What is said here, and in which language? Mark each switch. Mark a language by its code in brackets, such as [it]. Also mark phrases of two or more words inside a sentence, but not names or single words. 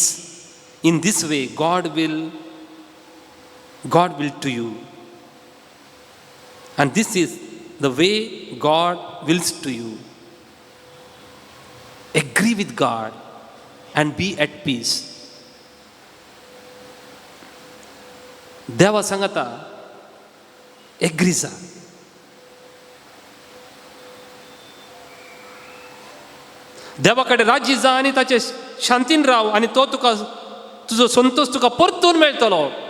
[en] In this way God will to you, and this is the way God wills to you. Agree with God and be at peace. [kok] देवा सांगता एग्री जा. देवा कडेन राजी जा आनी ताचे शांतीन राव, आनी तो तुका तुजो संतोष तुका परतून मेळटलो.